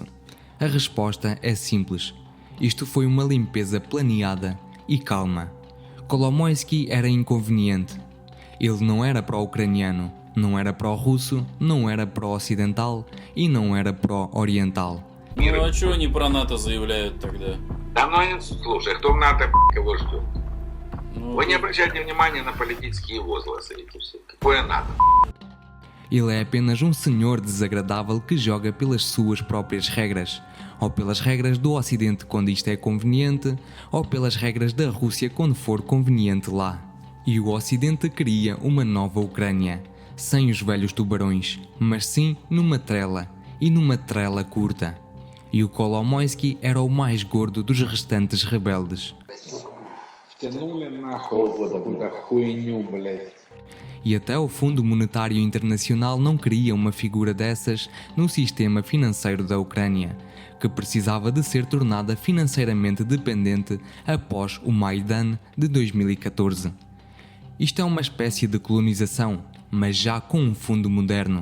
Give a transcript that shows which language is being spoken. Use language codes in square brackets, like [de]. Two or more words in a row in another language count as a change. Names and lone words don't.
[pt] A resposta é simples. Isto foi uma limpeza planeada e calma. Kolomoisky era inconveniente. Ele não era pró-ucraniano, não era pró-russo, não era pró-ocidental e não era pró-oriental. [ru] Ну а чего они про НАТО заявляют тогда? Да ну, слушай, кто в НАТО кого ждет? Ну, Вы не обращайте внимания на политические возгласы эти все. Какое НАТО? [pt] Ele é apenas um senhor desagradável que joga pelas suas próprias regras, ou pelas regras do Ocidente quando isto é conveniente, ou pelas regras da Rússia quando for conveniente lá. E o Ocidente queria uma nova Ucrânia, sem os velhos tubarões, mas sim numa trela, e numa trela curta. E o Kolomoisky era o mais gordo dos restantes rebeldes. [ru] Втянули нахуй какую-то хуйню, блядь. [pt] E até o Fundo Monetário Internacional não queria uma figura dessas no sistema financeiro da Ucrânia, que precisava de ser tornada financeiramente dependente após o Maidan de 2014. Isto é uma espécie de colonização, mas já com um fundo moderno.